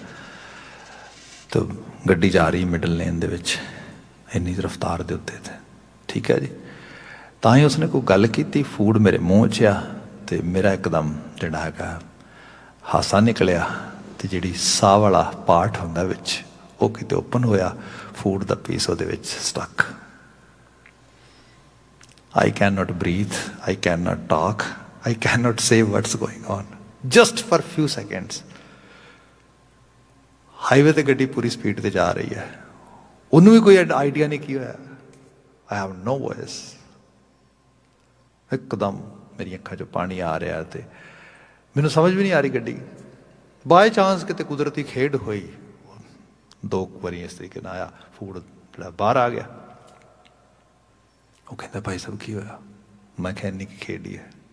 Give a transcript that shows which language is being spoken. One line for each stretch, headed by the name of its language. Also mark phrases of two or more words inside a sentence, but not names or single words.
Punjabi: ਅਤੇ ਗੱਡੀ ਜਾ ਰਹੀ
English: middle lane
Punjabi: ਦੇ ਵਿੱਚ ਇੰਨੀ ਰਫਤਾਰ ਦੇ ਉੱਤੇ, ਤੇ ਠੀਕ ਹੈ ਜੀ। ਤਾਂ ਹੀ ਉਸਨੇ ਕੋਈ ਗੱਲ ਕੀਤੀ, ਫੂਡ ਮੇਰੇ ਮੂੰਹ 'ਚ ਆ, ਅਤੇ ਮੇਰਾ ਇੱਕਦਮ ਜਿਹੜਾ ਹੈਗਾ ਹਾਸਾ ਨਿਕਲਿਆ, ਅਤੇ ਜਿਹੜੀ ਸਾਹ ਵਾਲਾ ਪਾਰਟ ਹੁੰਦਾ ਵਿੱਚ ਉਹ ਕਿਤੇ ਓਪਨ ਹੋਇਆ, ਫੂਡ ਦਾ ਪੀਸ ਉਹਦੇ ਵਿੱਚ ਸਟਕ।
English: I cannot breathe, I cannot talk, I cannot say what's going on, just for few seconds.
Punjabi: ਹਾਈਵੇ 'ਤੇ ਗੱਡੀ ਪੂਰੀ ਸਪੀਡ 'ਤੇ ਜਾ ਰਹੀ ਹੈ, ਉਹਨੂੰ ਵੀ ਕੋਈ ਆਈਡੀਆ ਨਹੀਂ ਕੀ ਹੋਇਆ।
English: I have no voice.
Punjabi: ਇੱਕਦਮ ਮੇਰੀਆਂ ਅੱਖਾਂ 'ਚੋਂ ਪਾਣੀ ਆ ਰਿਹਾ, ਅਤੇ ਮੈਨੂੰ ਸਮਝ ਵੀ ਨਹੀਂ ਆ ਰਹੀ ਗੱਡੀ।
English: by chance
Punjabi: ਕਿਤੇ ਕੁਦਰਤੀ ਖੇਡ ਹੋਈ, 2 ਵਾਰੀ ਇਸ ਤਰੀਕੇ ਨਾਲ ਆਇਆ, ਫੂਡ ਜਿਹੜਾ ਬਾਹਰ ਆ ਗਿਆ। ਉਹ ਕਹਿੰਦਾ ਭਾਈ ਸਾਹਿਬ ਕੀ ਹੋਇਆ? ਮੈਂ ਕਿਹਾ ਇੰਨੀ ਕੀ ਖੇਡੀ ਹੈ।